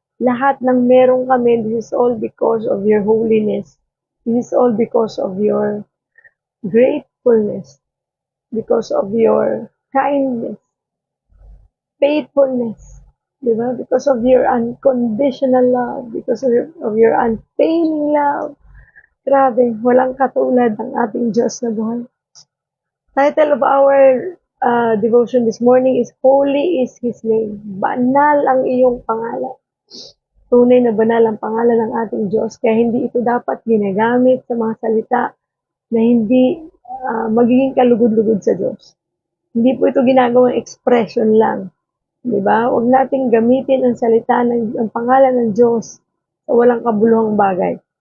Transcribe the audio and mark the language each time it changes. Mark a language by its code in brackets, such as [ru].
[tl] Lahat ng meron kami, [en] this is all because of your holiness. This is all because of your gratefulness, because of your kindness, faithfulness, [tl] di ba? [en] Because of your unconditional love, because of your unfailing love. [tl] Grabe, walang katulad ang ating Diyos na buhay. [en] Title of our devotion this morning is Holy is His Name. [tl] Banal ang iyong pangalan. Tunay na banal ang pangalan ng ating Diyos, kaya hindi ito dapat ginagamit sa mga salita na hindi magiging kalugod-lugod sa Diyos. Hindi po ito ginagawang expression lang. Di ba? Huwag nating gamitin ang salita ang pangalan ng Diyos sa walang kabuluhang bagay.